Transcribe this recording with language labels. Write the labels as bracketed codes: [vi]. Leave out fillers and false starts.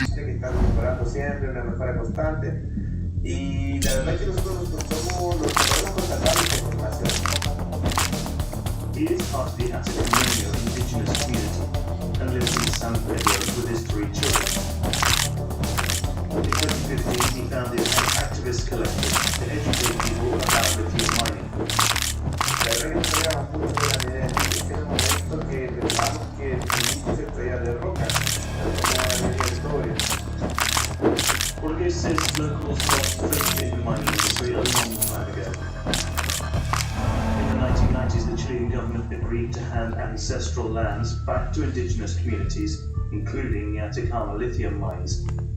[es] que está mejorando siempre, una mejora constante. Y la verdad es que nosotros somos los que podemos constatar esta información. [en] He is part of the Atacama indigenous community and lives in San Pedro with his 3 children. In 2015, he founded an activist collective to educate people about lithium mining. [es] La verdad que no sabíamos mucho de la idea, en el momento que pensamos que el litio se extraía de roca, la historia. [en] Jorge says locals lost faith in the mining industry a long time ago. In the 1990s, the Chilean government agreed to hand ancestral lands back to indigenous communities, including the Atacama lithium mines.